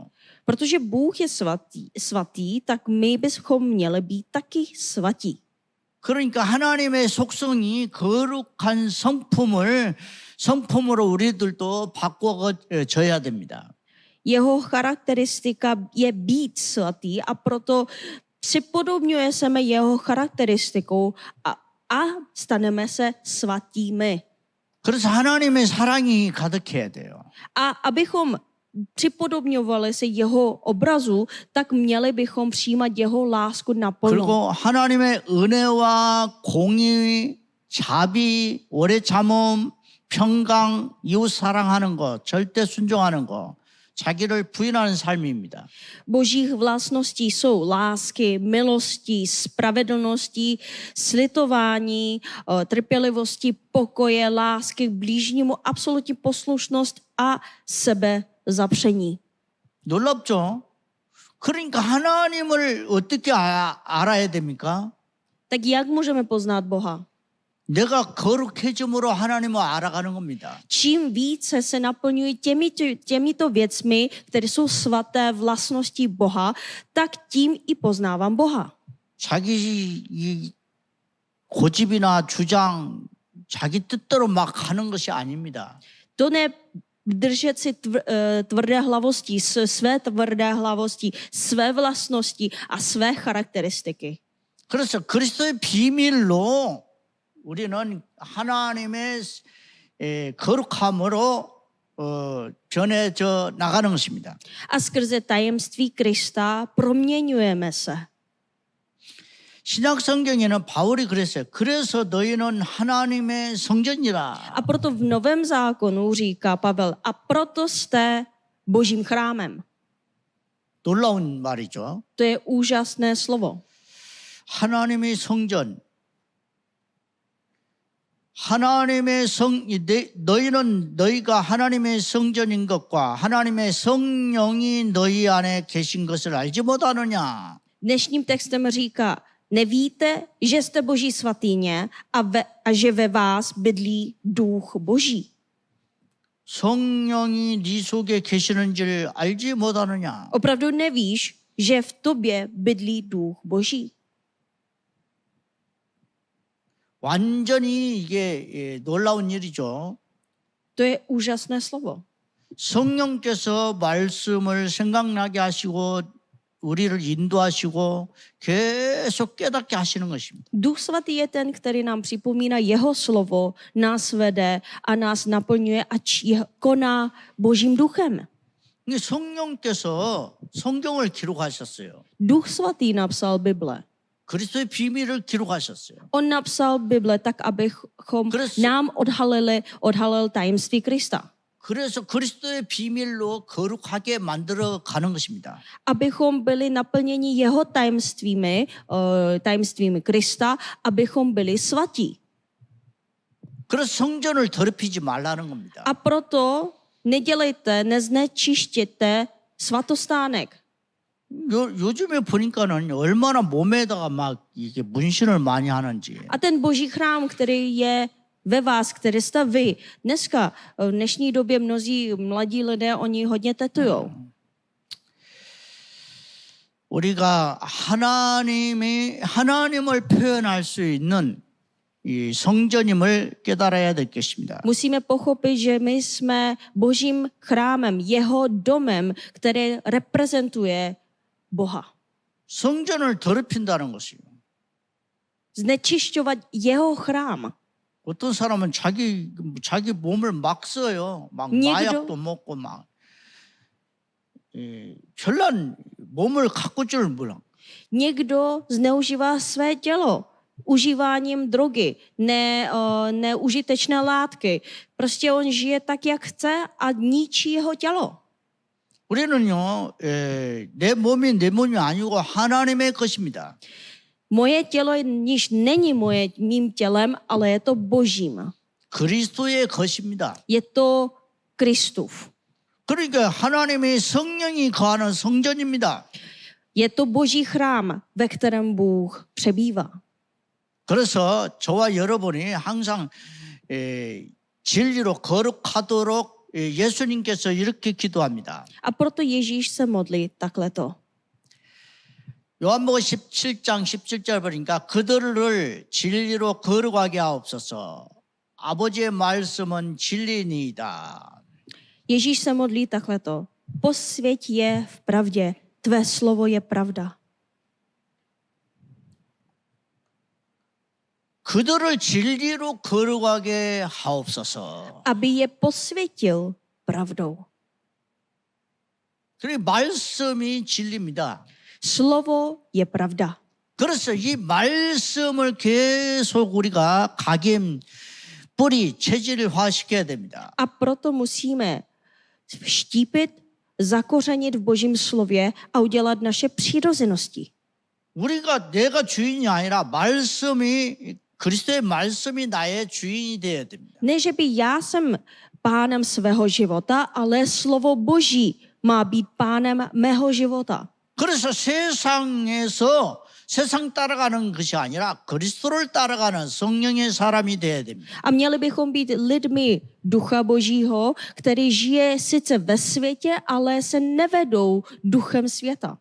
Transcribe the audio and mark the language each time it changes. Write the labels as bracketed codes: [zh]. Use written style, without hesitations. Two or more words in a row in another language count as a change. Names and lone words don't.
[cs] Protože Bůh je svatý, tak my bychom měli být taky svatí. [ko] 그러니까 하나님의 속성이 거룩한 성품으로 우리들도 바꿔져야 됩니다. [cs] Jeho charakteristika je být svatý a proto připodobňuje se jeho charakteristikou a staneme se svatými. [ko] 그래서 하나님의 사랑이 가득해야 돼요. [cs] A abychom připodobňovali se jeho obrazu, tak měli bychom přijímat jeho lásku naplno. [ko] 그리고 하나님의 은혜와 공의, 자비, 오래 참음, 평강, 이웃 사랑하는 것, 절대 순종하는 것, 자기를 부인하는 삶입니다. [cs] Božích vlastností jsou lásky, milosti, spravedlnosti, slitování, trpělivosti, pokoje, lásky k blížnímu, absolutní poslušnost a sebezapření. [ko] 놀랍죠? 그러니까 하나님을 어떻게 알아야 됩니까? [cs] Tak jak můžeme poznat Boha? [ko] 내가 거룩해짐으로 하나님을 알아가는 겁니다. [cs] Čím více se naplňují těmito věcmi, které jsou svaté vlastností Boha, tak tím i poznávám Boha. [ko] 자기 이 고집이나 주장, 자기 뜻대로 막 하는 것이 아닙니다. [cs] To ne držet si tvrdé hlavosti, své tvrdé hlavosti, své vlastnosti a své charakteristiky. [ko] 그래서 그리스도의 비밀로 우리는 하나님의 거룩함으로 전해져 나가는 것입니다. [cs] A skrze tajemství Krista proměňujeme se. [ko] 신약 성경에는 바울이 그랬어요. 그래서 너희는 하나님의 성전이라. [cs] A proto v Novém zákonu říká Pavel, a proto jste Božím chrámem. [ko] 놀라운 말이죠. [cs] To je úžasné slovo. [ko] 하나님의 성전. 너희가 하나님의 성전인 것과 하나님의 성령이 너희 안에 계신 것을 알지 못하느냐. [cs] Dnešním textem říká, nevíte, že jste Boží svatýně a že ve vás bydlí duch Boží. [ko] 성령이 네 속에 계시는 줄 알지 못하느냐. [cs] Opravdu nevíš, že v tobě bydlí duch Boží. [ko] 완전히 이게 놀라운 일이죠. [cs] To je úžasné slovo. [ko] 성령께서 말씀을 생각나게 하시고 우리를 인도하시고 계속 깨닫게 하시는 것입니다. [cs] Duch svatý je ten, který nám připomíná jeho slovo, nás vede a nás naplňuje a koná Božím duchem. [ko] 성령께서 성경을 기록하셨어요. [cs] Duch svatý napsal Bible. [ko] 그리스도의 비밀을 기록하셨어요. [cs] On napsal Bible tak, abychom nám odhalil tajemství Krista. [ko] 그래서 그리스도의 비밀로 거룩하게 만들어 가는 것입니다. [cs] Abychom byli naplněni jeho tajemstvími Krista, abychom byli svatí. [ko] 그래서 성전을 더럽히지 말라는 겁니다. [cs] A proto neznečištěte svatostánek. [ko] 요즘에 보니까는 얼마나 몸에다가 막 이게 문신을 많이 하는지. [cs] A ten Boží chrám, který je ve vás, který jste vy. Dneska, v dnešní době mnozí mladí lidé, oni hodně tetujou. [ko] 우리가 하나님을 표현할 수 있는 이 성전임을 깨달아야 될 것입니다. [cs] Musíme pochopit, že my jsme Božím chrámem, jeho domem, který reprezentuje Boha. [ko] 성전을 더럽힌다는 것이요. [cs] Znečišťovat jeho chrám. [ko] 어떤 사람은 자기 몸을 막 써요. 막 마약도 먹고 막 별난 몸을 가꿀 줄 몰라. [cs] Někdo zneužívá své tělo užíváním drogy, neužitečné látky. Prostě on žije tak, jak chce a ničí jeho tělo. [ko] 우리는요, 내 몸이 아니고 하나님의 것입니다. [cs] Moje tělo již není mým tělem, ale je to Božím. [ko] 그리스도의 것입니다. [cs] Je to Kristův. [ko] 그러니까 하나님의 성령이 거하는 성전입니다. [cs] Je to Boží chrám, ve kterém Bůh přebývá. [ko] 그래서 저와 여러분이 항상 진리로 거룩하도록 예수님께서 이렇게 기도합니다. [cs] A proto Ježíš se modlí takhleto. [ko] 요한복음 17장 17절 보니까 그들을 진리로 거룩하게 하옵소서. 아버지의 말씀은 진리니이다. [cs] Ježíš se modlí takhleto. Posvěť je v pravdě, tvé slovo je pravda. [ko] 그들을 진리로 거룩하게 하옵소서. [cs] Aby je posvětil pravdou. [ko] 그래 말씀이 진리입니다. [cs] Slovo je pravda. [ko] 그래서 이 말씀을 계속 우리가 각인 뿌리 체질화시켜야 됩니다. [cs] A proto musíme vštípit, zakořenit v Božím slově a udělat naše přirozenosti. [ko] 우리가 내가 주인이 아니라 말씀이 그리스도의 말씀이 나의 주인이 되어야 됩니다. [cs] Ne, že by já jsem pánem svého života, ale slovo Boží má být pánem mého života. [ko] 그래서 세상 따라가는 것이 아니라 그리스도를 따라가는 성령의 사람이 되어야 됩니다. [cs] A měli bychom být lidmi ducha Božího, který žije sice ve světě, ale se nevedou duchem světa.